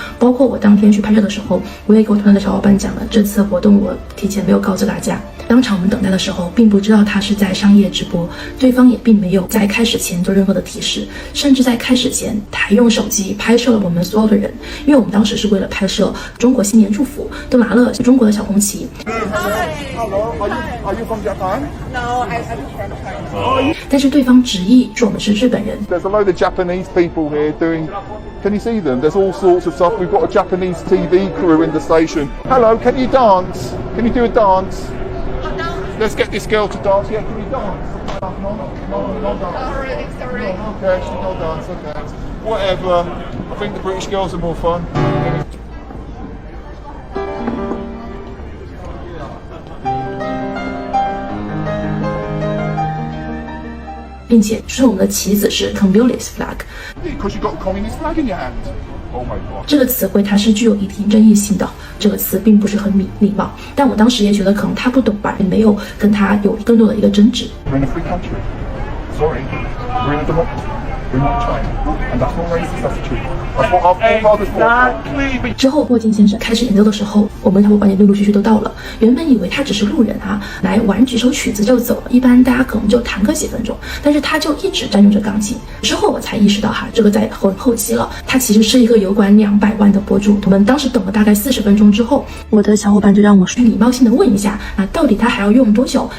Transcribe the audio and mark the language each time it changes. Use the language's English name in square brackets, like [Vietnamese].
[Chinese] 包括我当天去拍摄的时候，我也给我团队的小伙伴讲了，这次活动我提前没有告知大家。当场我们等待的时候，并不知道他是在商业直播，对方也并没有在开始前做任何的提示，甚至在开始前他还用手机拍摄了我们所有的人，因为我们当时是为了拍摄中国新年祝福，都拿了中国的小红旗。 [English] Hello, are you from Japan? No, I'm from China. [Chinese] 但是对方执意说我们是日本人。 [English] There's a load of Japanese people here doing... Can you see them? There's all sorts of stuff. We've got a Japanese TV crew in the station. Hello, can you dance? Can you do a dance? Let's get this girl to dance. Yeah, can you dance? No dance. Sorry. Okay, she no dance. Okay. Whatever. I think the British girls are more fun. [Chinese] 并且说我们的旗子是 [English] communist flag， Because you got a communist flag in your hand. Oh my god. [Chinese] 这个词汇它是具有一定争议性的，这个词并不是很礼貌，但我当时也觉得可能他不懂吧，也没有跟他有更多的一个争执。 [English] We're in a free country. Sorry. We're in a democracy. We're not China. And that's not racist, that's the truth. That's what our forefathers fought. [Chinese] 之后，霍金先生开始演奏的时候，我们小伙伴也陆陆续续都到了。原本以为他只是路人啊，来玩几首曲子就走了，一般大家可能就弹个几分钟，但是他就一直占用着钢琴。之后我才意识到哈，这个在后期了，他其实是一个有管200万的博主。我们当时等了大概40分钟之后，我的小伙伴就让我礼貌性的问一下啊，到底他还要用多久？